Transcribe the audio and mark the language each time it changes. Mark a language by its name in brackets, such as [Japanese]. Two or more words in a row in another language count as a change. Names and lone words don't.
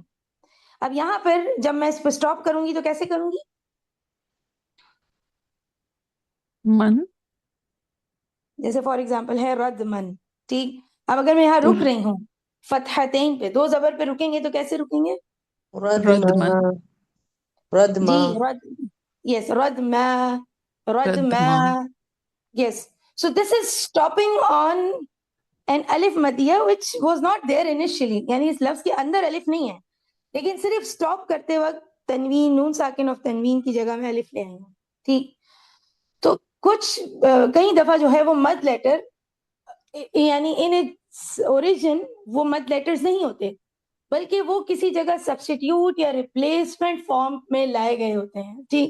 [Urdu] اب یہاں پر جب میں اس پہ اسٹاپ کروں گی تو کیسے کروں گی؟ [Arabic] من. [Urdu] جیسے [English] for example [Urdu] ہے [Arabic] رد من, [Urdu] ٹھیک. اب اگر میں یہاں رک رہی ہوں فتحتین پہ, دو زبر پہ رکیں گے تو کیسے رکیں گے؟ [Arabic] رد من. رد [Urdu] جی [Arabic] ما. رد, یس رد ما, رد رد ما, ما. [English] yes. So this is stopping on an alif madiyya which was not there initially, [Urdu] یعنی اس لفظ کے اندر الف نہیں ہے, لیکن صرف سٹاپ کرتے وقت تنوین, نون ساکن آف تنوین کی جگہ میں الف لے آئی ہوں, ٹھیک. تو کچھ کئی دفعہ جو ہے وہ مد لیٹر یعنی [English] in origin [Urdu] وہ مد لیٹرز نہیں ہوتے, بلکہ وہ کسی جگہ سبسٹیٹیوٹ یا [English] replacement form [Urdu] میں لائے گئے ہوتے ہیں, ٹھیک.